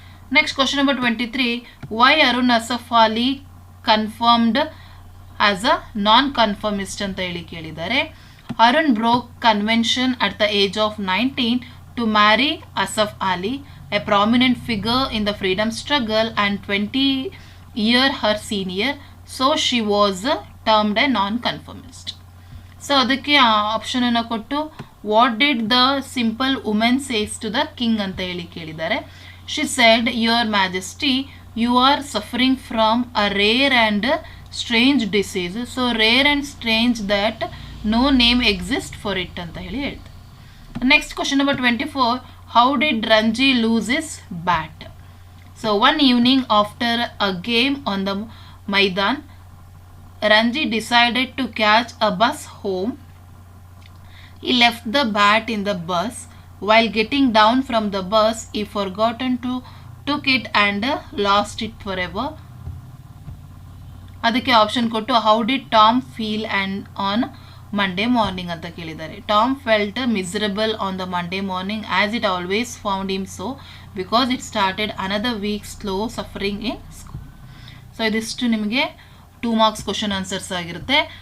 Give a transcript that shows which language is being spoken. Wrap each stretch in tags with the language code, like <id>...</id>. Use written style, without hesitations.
<en>Next question number 23. Why Arun Asaf Ali confirmed as a non-conformist</en> <kn>ಅಂತ ಹೇಳಿ ಕೇಳಿದ್ದಾರೆ.</kn> <en>Arun broke convention at the age of 19 to marry Asaf Ali, a prominent figure in the freedom struggle and 20 year her senior, so she was termed a non-conformist.</en> <kn>So ಅದಕ್ಕೆ option ಅನ್ನು ಕೊಟ್ಟು</kn> <en>what did the simple women says to the king</en> <kn>ಅಂತ ಹೇಳಿ ಕೇಳಿದ್ದಾರೆ.</kn> <en>She said, your majesty, you are suffering from a rare and strange disease. So rare and strange that no name exist for it</en> <kn>ಅಂತ ಹೇಳಿ ಹೇಳ್ತಾರೆ.</kn> <en>Next question number 24. How did Ranji lose his bat? So one evening after a game on the maidan, Ranji decided to catch a bus home. He left the bat in the bus. While getting down from the bus, he forgotten to took it and lost it forever.</en> <kn>ಅದಕ್ಕೆ option ಕೊಟ್ಟು</kn> <en>how did Tom feel and on Monday morning</en> <kn>ಅಂತ ಕೇಳಿದ್ದಾರೆ.</kn> <en>Tom felt miserable on the Monday morning as it always found him so because it started another week slow suffering in school.</en> <kn>So ಇದಿಷ್ಟು ನಿಮಗೆ 2 marks question answers ಆಗಿರುತ್ತೆ.</kn>